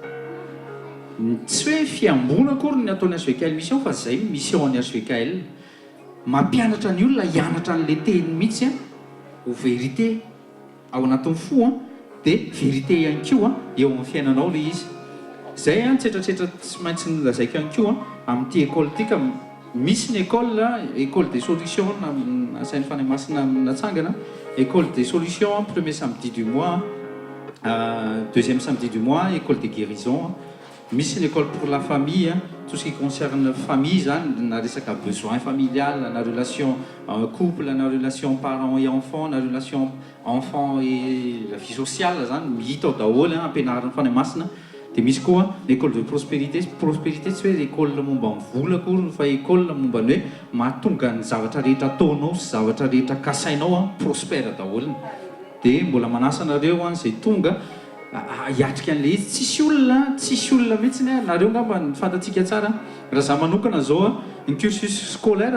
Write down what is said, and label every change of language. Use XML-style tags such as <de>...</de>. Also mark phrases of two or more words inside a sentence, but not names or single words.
<mg>tsy hoe fiambona akory ny ataon'ny HVKL mission fa zay mission any HVKL mampianatra ny olona hianatra an'le teny mihitsy ho vérité ao anatin'ny fo dia vérité ihany koa eo amin'ny fiainanao le izy zay tsetratsetra tsy maintsy nilazaiko ihany koa amin'ity école ity ka misy ny</mg> <fr>école des solutions</fr> <mg>asain'ny fanahy masina natsangana</mg> <fr>école des solutions premier samedi du mois deuxième samedi du mois école de guérison</fr> <mg>misy</mg> <fr>une école pour la famille tout ce qui concerne famille</fr> <mg>zany na resaka</mg> <fr>besoin familial</fr> <mg>na</mg> <fr>relation couple</fr> <mg>na</mg> <fr>relation parents et enfants</fr> <mg>na</mg> <fr>relation enfant et la vie sociale</fr> <mg>zany mihita ao daholo ampianaran'ny fanahy masina dia misy koa</mg> <fr>l'école de prospérité</fr> <mg>tsy hoe école momba ny vola akory fa école momba ny hoe mahatonga ny zavatra rehetra ataonao sy zavatra rehetra kasainao prospère daholo dia mbola manasa anareo zay tonga hiatrika an'le izy tsisy olona mihitsy nareo ngamba ny fantatsika tsara raha za manokana zao ny</mg> <fr>cursus scolaire</fr>